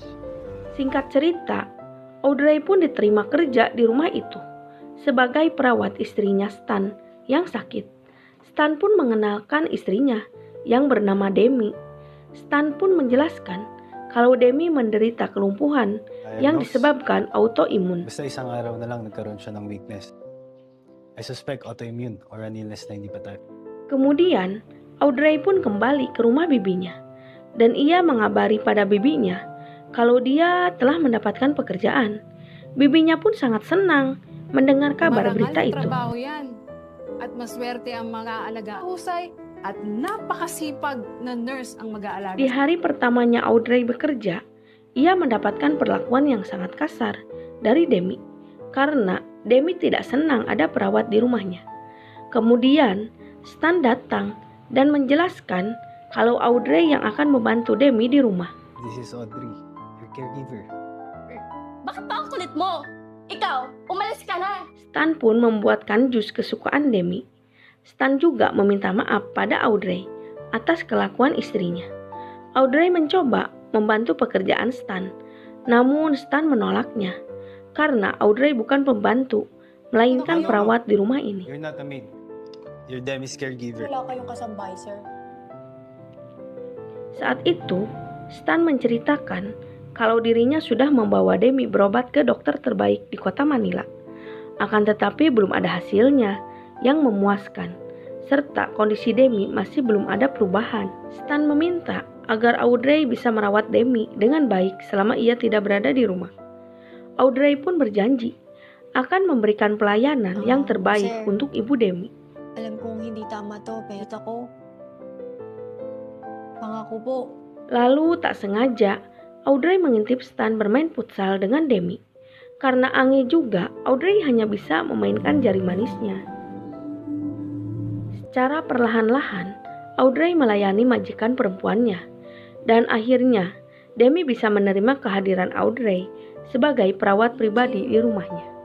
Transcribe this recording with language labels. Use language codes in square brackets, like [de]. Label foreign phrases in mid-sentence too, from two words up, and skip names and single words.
[id] Singkat cerita, Audrey pun diterima kerja di rumah itu sebagai perawat istrinya Stan yang sakit. Stan pun mengenalkan istrinya yang bernama Demi. Stan pun menjelaskan kalau Demi menderita kelumpuhan yang disebabkan autoimun. [tl] Basta isang araw na lang nagkaroon siya ng weakness. [en] I suspect autoimmune or an illness [tl] na hindi pa tayo. [id] Kemudian, Audrey pun kembali ke rumah bibinya dan ia mengabari pada bibinya kalau dia telah mendapatkan pekerjaan. Bibinya pun sangat senang mendengar kabar berita itu. [tl] Trabaho yan. At maswerte ang mga alaga. Husay at napakasipag na nurse ang mag-aalaga. [id] Di hari pertamanya Audrey bekerja, ia mendapatkan perlakuan yang sangat kasar dari Demi karena Demi tidak senang ada perawat di rumahnya. Kemudian, Stan datang dan menjelaskan kalau Audrey yang akan membantu Demi di rumah. [en] This is Audrey, your caregiver. [tl] Bakit pa ang kulit mo? Ikaw, umalis ka na! [id] Stan pun membuatkan jus kesukaan Demi. Stan juga meminta maaf pada Audrey atas kelakuan istrinya. Audrey mencoba membantu pekerjaan Stan, namun Stan menolaknya karena Audrey bukan pembantu, melainkan perawat di rumah ini. [en] You're not a maid. You're Demi's caregiver. [tl] Wala kayong kasambay, sir. [id] Saat itu, Stan menceritakan kalau dirinya sudah membawa Demi berobat ke dokter terbaik di kota Manila. Akan tetapi belum ada hasilnya yang memuaskan, serta kondisi Demi masih belum ada perubahan. Stan meminta agar Audrey bisa merawat Demi dengan baik selama ia tidak berada di rumah. Audrey pun berjanji akan memberikan pelayanan yang terbaik sir. untuk ibu Demi. [tl] Alam kong hindi tama to, pero ako. Pangako po. [id] Lalu tak sengaja, Audrey mengintip Stan bermain futsal dengan Demi. Karena aneh juga, Audrey hanya bisa memainkan jari manisnya. Secara perlahan-lahan, Audrey melayani majikan perempuannya. Dan akhirnya, Demi bisa menerima kehadiran Audrey sebagai perawat pribadi di rumahnya.